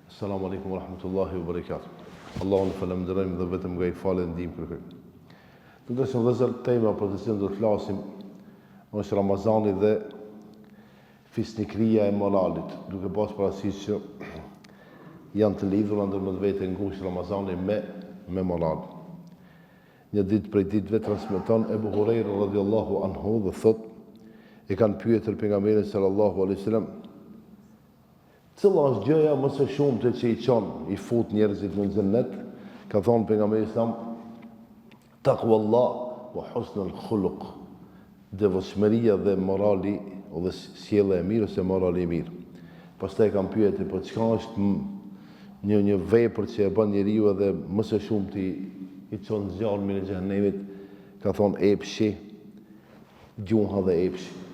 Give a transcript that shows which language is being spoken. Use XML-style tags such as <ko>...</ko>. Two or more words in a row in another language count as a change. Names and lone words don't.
<ar>السلام عليكم ورحمة الله وبركاته.</ar> <sq>Allahun falenderojmë dhe vetëm nga I falë dhe ndihmë kërkojmë. Të dashur vëllezër, tema për të cilën do të flasim është Ramazani dhe fisnikëria e moralit, duke pasur parasysh që janë të lidhura ndër më të vete ngushtë Ramazani me moral. Një ditë prej ditëve transmeton Ebu Hurajra</sq> <ar>رضي الله عنه</ar> <sq>dhe thot, e kanë pyetur pejgamberin</sq> <ar>صلى الله عليه وسلم,</ar> <sq>cila është gjëja më së shumte që I çon, I fut njerëzit në xhennet? Ka thonë pejgamberi sallam,</sq> <ar>تقوى الله وحسن الخلق,</ar> <sq>devotshmëria dhe morali ose sjellja e mirë ose morali I mirë. Pastaj kanë pyetur, po çka është një vepër që e bën njeriu edhe më së shumti I çon zjarmin e xhenemit? Ka thonë epshi, gjuha dhe epshi.</sq>